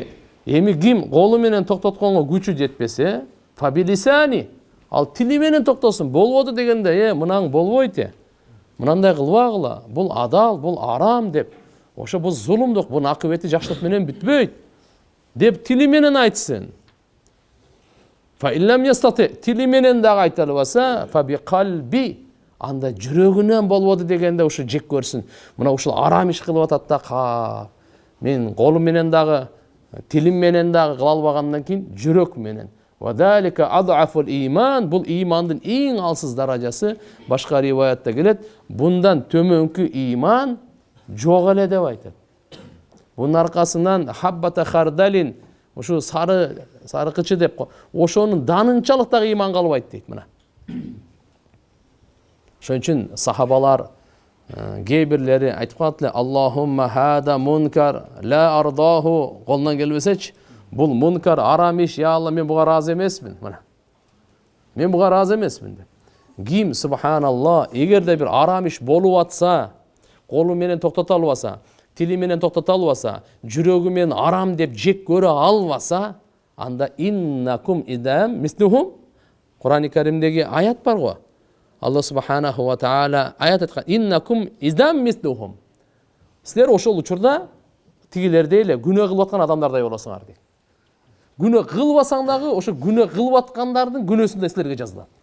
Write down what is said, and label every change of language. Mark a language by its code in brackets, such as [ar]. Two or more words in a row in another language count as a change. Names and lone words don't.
[ky] Эми ким колу менен токтотконго күчү жетпесе, фабилисани. Ал тили менен токтосун. Болбоду дегенде, мынаң болбойт. Мынандай кылбагыла. Бул адал, бул арам деп. Ошо бул зулумдук, бунун акыбети жакшылык менен бүтпөйт деп тили менен айтсын. [ar] فإن لم يستطع. [ky] Тили менен дагы айта албаса, [ar] فبقلبه. [ky] Анда жүрөгүнөн болбоду дегенде ошо жек көрсүн. Мына ушул арам иш кылып атат да, мен колум менен дагы, тилим менен дагы кыла албагандан кийин жүрөк менен. [ar] وذلك أضعف الإيمان. [ky] Бул имандын эң алсыз даражасы. Башка риваятта келет, bundan төмөнкү иман жок эле деп айтат. Bunun аркасынан [ar] حبة خردل, [ky] ошо сары кычы деп, ошонун данынчалык дагы иман калбайт дейт мына. Ошон үчүн сахабалар кээ бирлери айтып калат эле: [ar] "اللهم هذا منكر لا أرضاه". [ky] Колунан келбесечи, бул мункар, арам иш, я Алла, мен буга разы эмесмин. Мына. Мен буга разы эмесмин деп. Ким, субханалла, эгерде бир арам иш болуп атса, колу менен токтото албаса, тили менен токтото албаса, жүрөгү менен арам деп жек көрө албаса, анда [ar] إنكم إذا مثلهم. [ky] Кур'ан-ы Каримдеги аят бар го. Алла [ar] سبحانه وتعالى [ky] аят айткан: [ar] "إنكم إذا مثلهم". [ky] Силер ошол учурда тигилердей эле күнөө кылып аткан адамдардай болосуңар дейт. Күнөө кылбасаң дагы ошо күнөө кылып аткандардын күнөөсүн да силерге жазылат.